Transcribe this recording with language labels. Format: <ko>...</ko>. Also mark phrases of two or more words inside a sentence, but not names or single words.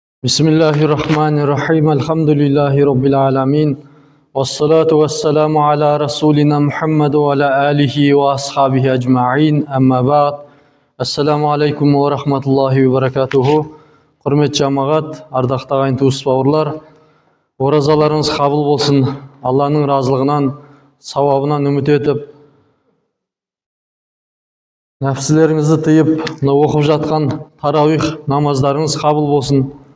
<ar>بسم الله الرحمن الرحيم الحمد لله رب العالمين. والصلاة والسلام على رسولنا محمد وعلى آله وأصحابه أجمعين. أما بعد. السلام عليكم ورحمة الله وبركاته.</ar> <kk>Құрметті жамағат, ардақты ағайын туыс бауырлар, оразаларыңыз қабыл болсын. Алланың разылығынан, сауабынан үміт етіп, нәпсілеріңізді тыйып, оқып жатқан тарауих намаздарыңыз қабыл болсын.</kk>